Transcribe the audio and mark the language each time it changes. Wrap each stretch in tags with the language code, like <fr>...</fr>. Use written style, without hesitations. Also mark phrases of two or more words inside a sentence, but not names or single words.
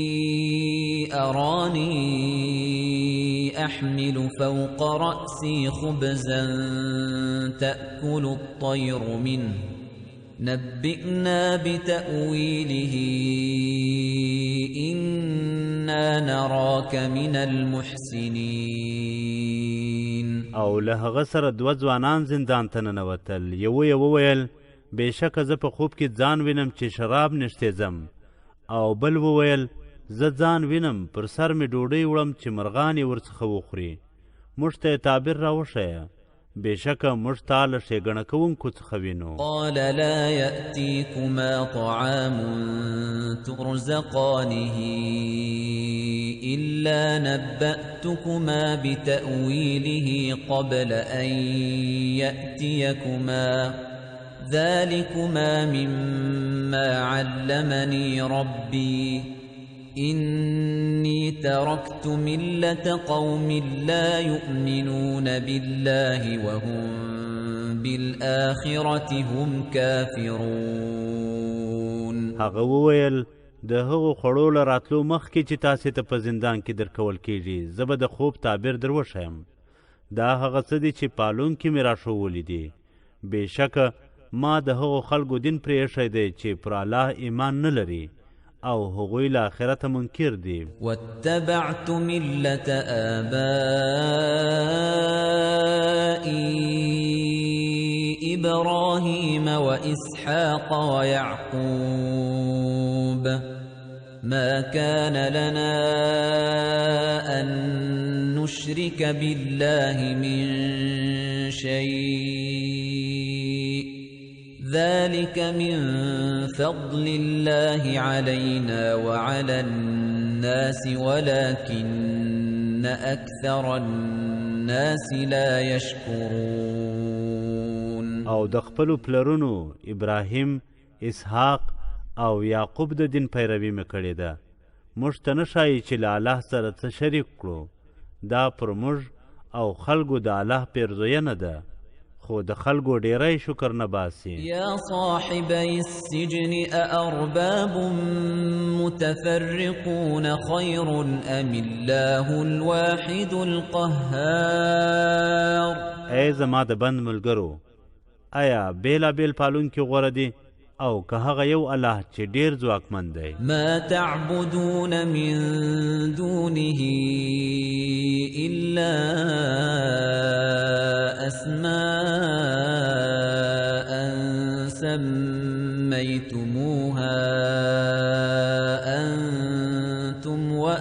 <ar>أراني أحمل فوق رأسي خبزا تأكل الطير منه نبئنا بتأويله إنا نراك من المحسنين.</ar> <ps>او له هغه سره دوه ځوانان زندان ته ننوتل. یوه یې وویل بېشکه زه په خوب کې ځان وینم چې شراب نشتې ځم او بل وویل زه ځان وینم پر سر مې ډوډۍ وړم چې مرغان یې ورڅخه وخوري. موږ ته یې تعبیر راوښیه، بېشکه موږ تا له ښېګڼه کوونکو څخه وینو.</ps> <ar>قال لا يأتيكما طعام ترزقانه إلا نبأتكما بتأويله قبل أن يأتيكما ذلكما مما علمني ربي إني تركت ملة قوم لا يؤمنون بالله وهم بالآخرة هم كافرون.</ar> <ps>هغه وویل د هغو خوړو له راتلو مخکې چې تاسې ته په زندان کې درکول کیږي، زه به د خوب تعبیر در وښیم. دا هغه څه دي چې پالونکي مې راښوولي دي. بېشکه ما د هغو خلکو دین پرې ایښی دی چې پر الله ایمان نه لري او هغوی له آخرته منکر دي.</ps> <ar>واتبعت ملة آبائي إبراهيم وإسحاق ويعقوب ما كان لنا أن نشرك بالله من شيء ذلك من فضل الله علينا وعلى الناس ولكن أكثر الناس لا يشكرون.</ar> <ps>او د خپلو پلرونو ابراهیم، اسحاق او یعقوب د دین پیروي مې کړې ده. موږ ته نه ښایي چې له الله سره څه شریک کړو. دا پر موږ او خلکو د الله پیرزوینه ده، خو د خلکو ډیری شکر نه باسي.</ps> <ar>یا صاحبي السجن أأرباب متفرقون خير أم الله الواحد القهار.</ar> <ps>ای زما د بند ملګرو، آیا بیلا بیل پالونکي غوره دي او که هغه یو الله چې ډیر ځواکمن دی؟</ps> <ar>ما تعبدون من دونه إلا أسماء سميتموها أنتم</ar>